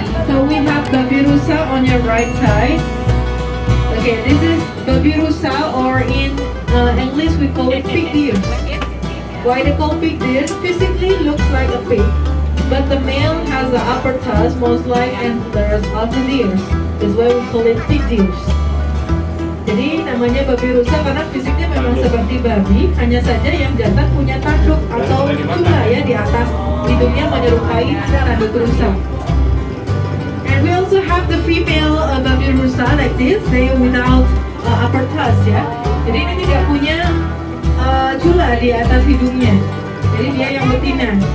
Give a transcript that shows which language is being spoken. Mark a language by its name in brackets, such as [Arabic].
[English] So we have babirusa on your right side. Okay, this is babirusa, or in English we call it pig deer. Why they call pig deer? Physically looks like a pig, but the male has the upper tusk, most like antlers of the deer. That's why we call it pig deer. [Indonesian] Jadi namanya babi rusa karena fisiknya memang seperti babi, hanya saja yang jantan punya tanduk atau cula ya di atas hidungnya menyerupai tanduk rusa. [English] And we also have the female babi rusa like this, they without upper tusk ya. [Indonesian] Jadi ini tidak punya cula di atas hidungnya. Jadi dia yang betina.